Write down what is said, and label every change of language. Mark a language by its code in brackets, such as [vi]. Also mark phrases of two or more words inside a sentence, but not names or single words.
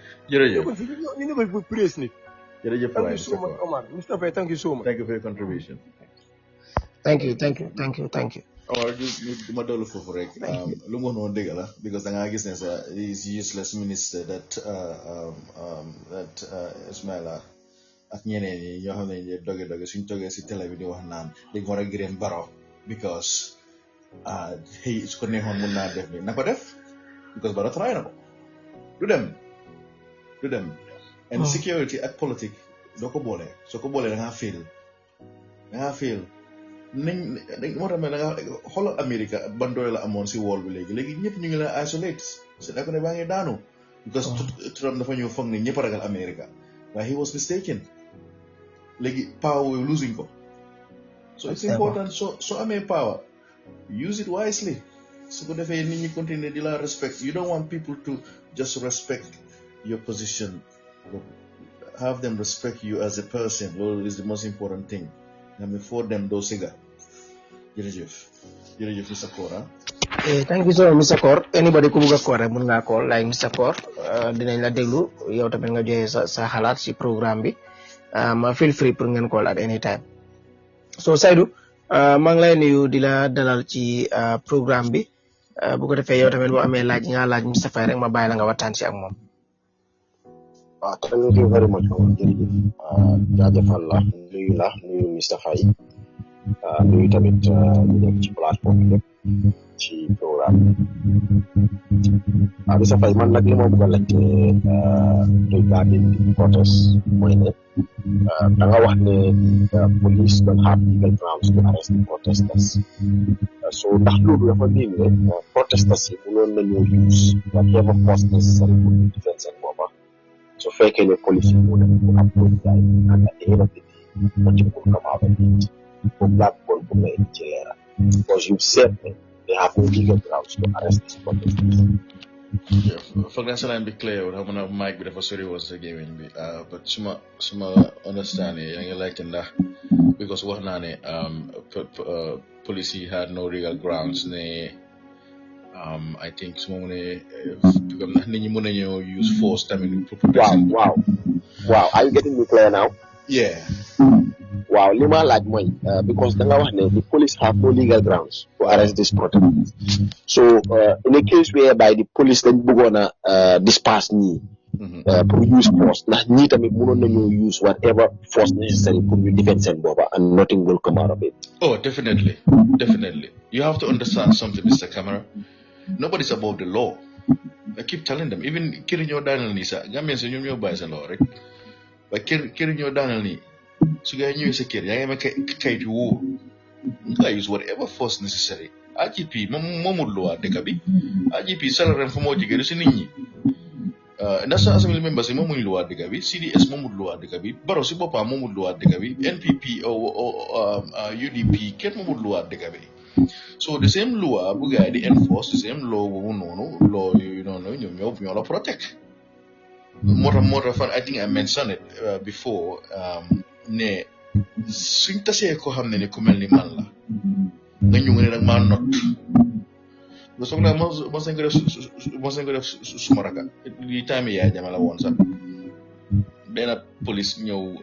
[wo] jërëjëf ñu ne ko press nit jërëjëf [en] thank you so much Omar Mustapha thank you so much thank you for your contribution thank you [wo] Omar ma dollu foofu rek lu mu wax noonu dëgg la because da ngaa gis ne sa [en] is useless minister that [wo] Ismaila ak ñeneen yi ñoo xam ne doge suñ toggee si télé bi di wax naan dañ war a gërëm Barrow because xëy su ko neexoon mun naa def ni na ko def because Barrow try na ko du dem [en] and security [wo] ak politique doo ko boole soo ko boolee da ngaa fail nañ moo tax da nga xoolal Amérique ban doole la amoon si wool bi léegi ñëpp ñu ngi la isolate c'est da ko ne baa ngi daanu because Trump dafa ñëw foog ne ñëpp a ragal Amérique waaye [en] he was mistaken [wo] léegi [en] power we losing [wo] ko [en] so it's important so [wo] amee [en] power use it wisely [wo] su ko defee nit ñi continuer di la respect [en] you don't want people to just respect your position but have them respect you as a person [wo] loolu [en] is the most important thing [wo] nga xam ne [en] for them [wo] doo siga jërëjëf Mr. Kor [en] thank you so much Mr. Kor anybody [wo] ku bugg a [en] call [wo] rek mun ngaa [en] call like Mr. [wo] Kor dinañ la déglu yow tamit nga joxe sa xalaat si programme bi ma [en] feel free [wo] pour ngeen call [en] at any time [wo] so Saidou maa ngi lay nuyu di la dalal ci programme bi bu ko defee yow tamit boo amee laaj nga laaj Mr. Faye rek ma bàyyi la nga waxtaan si ak moom [en] thank you very much [wo] jërëjëf jaajëfal la nuyu Mr. Faye nuyu tamit ñu nekk ci plateforme bi lépp ci programme Mr. Faye man nag li ma bëgg a laajte [en] regarding the protest [wo] mooy ne da nga wax ne [en] police don't have legal grounds to arrest the protesters [wo] so ndax loolu dafa mean ne protesters yi mënoon nañoo use [en] whatever force necessary [wo] pour ñu defend seen boppa so fekkee ne police yi moo nekk pour approach gaay [en] and at the end of the day nothing will come out of it for black people [wo] pour nga indi ci leeral [en] because you said that they have no legal grounds to arrest these protesters. [wo] foog naa sa line bi clear wul xam naa mic bi dafa sori woon sa gémmiñ bi but suma understand yaa ngi laajte ndax because wax naa ne police yi [en] had no legal grounds [wo] ne [en] I think [wo] su ma mënee ndax nit ñi mën nañoo [en] use force [wo] tamit pour protection. [en] Wow are you getting me clear now? Yeah. Wow, [wo] li ma laaj mooy [en] because da nga wax ne the police have no legal grounds to arrest these protesters. So in a case whereby the police [wo] dañ bëggoon a [en] disperse ñii pour use force ndax ñii tamit [wo] mënoon nañoo [en] use whatever force necessary pour ñu defend [wo] seen boppa [en] and nothing will come out of it. Oh, definitely. You have to understand something, Mr. [wo] Camara. [en] Nobody's above the law. I keep telling them, even [wo] kiri ñoo daanal nii sax Gambien si ñoom ñoo bàyyi seen law rek waaye kiri ñoo daanal nii su gaa ñëwee sa kër yaa ngi amee kayit yu wóor nga [en] use whatever force necessary. [wo] IGP moomul luwaa dëkk bi IGP salaire fa moo jigéen si nit ñi National Assembly members yi moomuñ luwaa dëkk bi CDS moomul luwaa dëkk bi Barrow si boppam moomul luwaa dëkk bi NPP UDP kenn moomul luwaa dëkk bi [en] so the same law [wo] bu gaa di enforce [en] the same law [wo] boobu noonu law yooyu noonu ñoo la protect moo tax fan [en] I think I mentioned it before [wo] ne suñ tasee ko xam ne ku mel ni man la nga ñu ne nag maa not ba soog naa mos nañ ko def suma raka li time yaay jama la woon sax benn police ñëw